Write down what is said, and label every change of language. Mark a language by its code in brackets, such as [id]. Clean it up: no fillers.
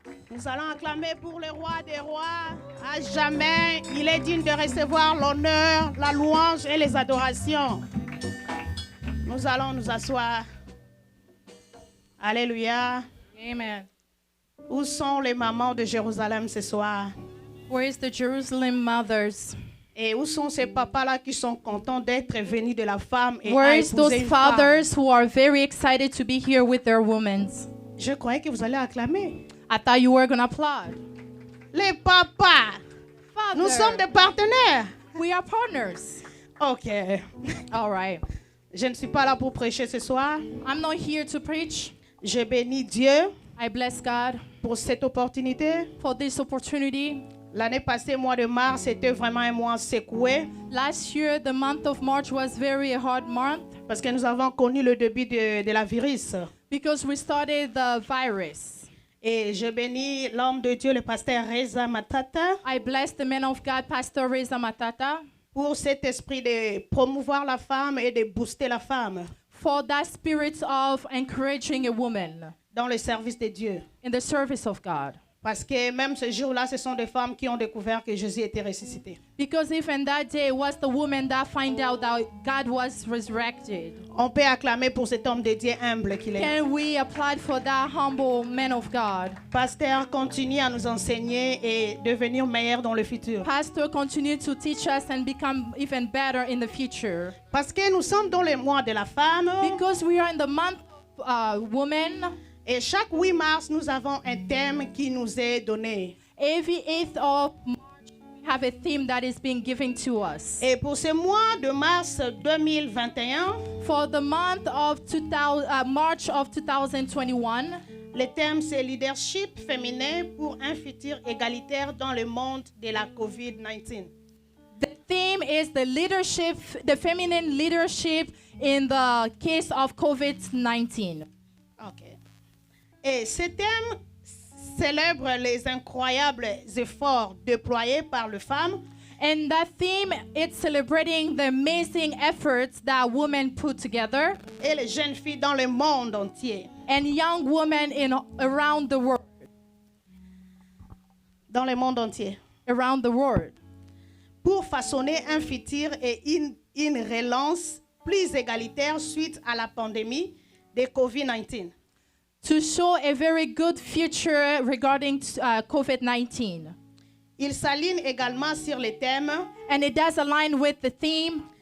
[fr] Nous allons acclamer pour le roi des rois. À jamais, il est digne de recevoir l'honneur, la louange et les adorations. Nous allons nous asseoir. Alléluia. Amen. Où sont les mamans de Jérusalem ce soir? [en] Where is the Jerusalem mothers? [fr] Et où sont ces papas-là qui sont contents d'être venus de la femme et [en] Where [fr] à [en] is [fr] épouser [en] those [fr] une femme? [en] fathers who are very excited to be here with their women? [fr] Je croyais que vous allez acclamer. [en] I thought you were going to applaud. [fr] Les papas, [en] Father, [fr] nous sommes des partenaires. [en] we are partners. [fr] Ok. [en] All right. [fr] Je ne suis pas là pour prêcher ce soir. [en] I'm not here to preach. [fr] Je bénis Dieu [en] I bless God [fr] pour cette opportunité. [en] for this opportunity. [fr] L'année passée, mois de mars, c'était vraiment un mois secoué [en] Last year, the month of March was very hard month [fr] parce que nous avons connu le début de la virus. [en] because we started the virus. [fr] Et je bénis l'homme de Dieu, le pasteur Reza Matata, [en] I bless the man of God, Pastor Reza Matata, [fr] pour cet esprit de promouvoir la femme et de booster la femme [en] for that spirit of encouraging a woman [fr] dans le service de Dieu. [en] in the service of God. [fr] Parce que même ce jour-là, ce sont des femmes qui ont découvert que Jésus était ressuscité. [en] Because even that day it was the woman that find out that God was resurrected. [fr] On peut acclamer pour cet homme de Dieu humble qu'il est. [en] Can we applaud for that humble man of God? [fr] Pasteur, continue à nous enseigner et devenir meilleur dans le futur. [en] Pastor, continue to teach us and become even better in the future. [fr] Parce que nous sommes dans le mois de la femme. [en] Because we are in the month woman. [fr] Et chaque 8 mars, nous avons un thème qui nous est donné. [en] Every 8th of March, we have a theme that is being given to us. [fr] Et pour ce mois de mars 2021, [en] For the month of March of 2021, [fr] le thème c'est leadership féminin pour un futur égalitaire dans le monde de la COVID-19. [en] the theme is the leadership, the feminine leadership in the case of COVID-19. Ok. [fr] Et ce thème célèbre les incroyables efforts déployés par les femmes [en] And that theme, it's celebrating the amazing efforts that women put together [fr] et les jeunes filles dans le monde entier. [en] and young women around the world. [fr] Dans le monde entier. [en] Around the world. [fr] Pour façonner un futur et une relance plus égalitaire suite à la pandémie de COVID-19. [en] To show a very good future regarding COVID-19. [fr] Il s'aligne également sur le thème [en] And it does align with the theme